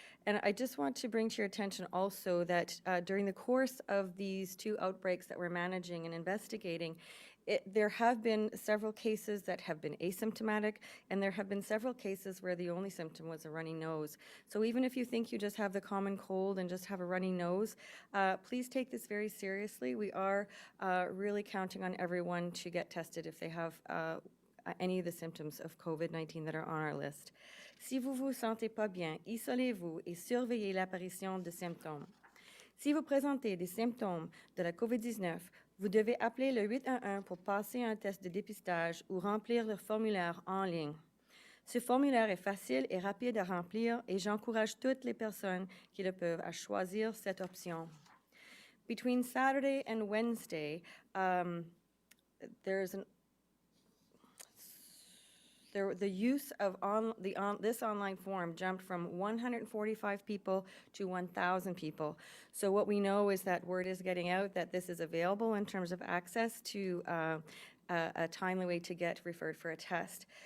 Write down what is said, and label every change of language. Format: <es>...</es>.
<en>And I just want to bring to your attention also that during the course of these 2 outbreaks that we're managing and investigating, there have been several cases that have been asymptomatic, and there have been several cases where the only symptom was a runny nose. So even if you think you just have the common cold and just have a runny nose, please take this very seriously. We are really counting on everyone to get tested if they have any of the symptoms of COVID-19 that are on our list.</en> <fr>Si vous vous sentez pas bien, isolez-vous et surveillez l'apparition de symptômes. Si vous présentez des symptômes de la COVID-19, vous devez appeler le 811 pour passer un test de dépistage ou remplir le formulaire en ligne. Ce formulaire est facile et rapide à remplir, et j'encourage toutes les personnes qui le peuvent à choisir cette option.</fr> <en>Between Saturday and Wednesday, the use of this online form jumped from 145 people to 1,000 people. So what we know is that word is getting out that this is available in terms of access to a timely way to get referred for a test.</en>